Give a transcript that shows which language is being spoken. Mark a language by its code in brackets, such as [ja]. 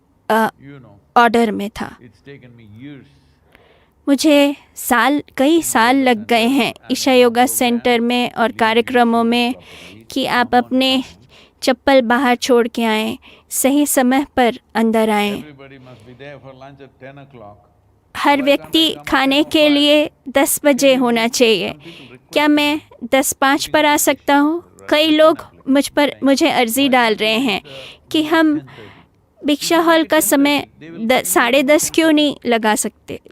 [en] You know, [hi] order में था। [en] it's taken me years. [hi] मुझे कई साल लग गए हैं ईशा योगा सेंटर में और कार्यक्रमों में कि आप अपने चप्पल बाहर छोड़ के आएं, सही समय पर अंदर आएं। [en] Everybody must be there for lunch at 10 o'clock. [hi] हर व्यक्ति खाने के लिए 10 बजे होना चाहिए। क्या मैं 10:05 पर आ सकता हूँ? कई लोग मुझे अर्जी डाल रहे हैं कि हम भिक्षा हॉल का समय 10:30 क्यों नहीं बना सकते।